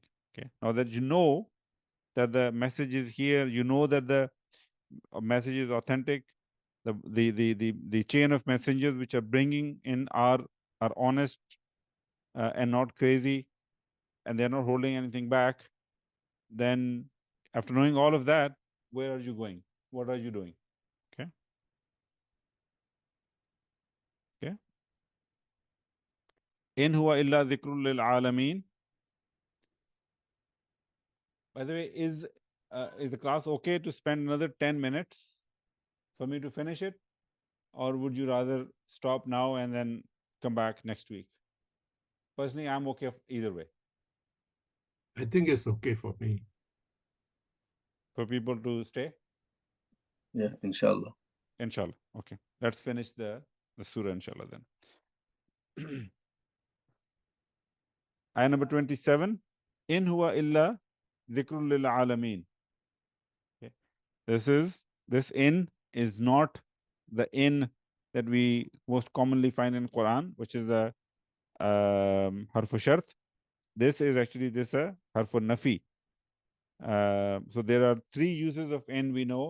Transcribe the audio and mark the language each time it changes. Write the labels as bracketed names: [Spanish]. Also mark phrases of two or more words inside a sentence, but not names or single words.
[English] Okay, now that you know that the message is here, you know that the message is authentic, the chain of messengers which are bringing in are honest and not crazy, and they're not holding anything back, then after knowing all of that, where are you going? What are you doing? Okay. Okay. [Arabic] إن هو إلا ذكر للعالمين. [English] By the way, is the class okay to spend another 10 minutes for me to finish it? Or would you rather stop now and then come back next week? Personally, I'm okay either way. I think it's okay for me. For people to stay? Yeah, inshallah. Inshallah. Okay. Let's finish the surah, inshallah, then. Ayah number 27. [Arabic] إن هو إلا ذكر للعالمين. [English] Okay. This in is not the in that we most commonly find in Quran, which is a [Arabic] حرف شرط. [English] This is actually a [Arabic] حرف نفي. [English] So there are 3 uses of in we know.